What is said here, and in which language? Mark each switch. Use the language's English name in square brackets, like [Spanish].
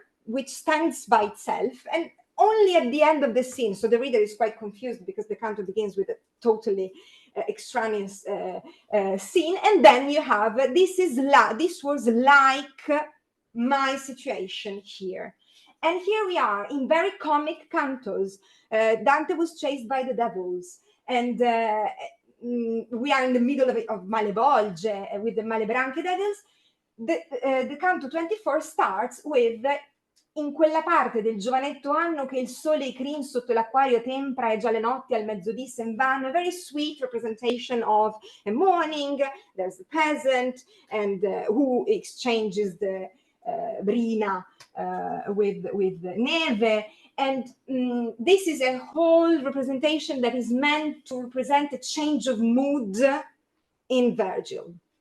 [English] which stands by itself, and only at the end of the scene, so the reader is quite confused because the canto begins with a totally extraneous scene, and then you have this was like my situation here. And here we are in very comic cantos. Dante was chased by the devils, and we are in the middle of Malebolge with the Malebranche devils. The canto 24 starts with [Italian] in quella parte del giovanetto anno che il sole i crin sotto l'acquario tempra e già le notti al mezzodì sen vanno. [English] A very sweet representation of a morning. There's the peasant and who exchanges the brina with neve. And this is a whole representation that is meant to represent a change of mood in Virgil.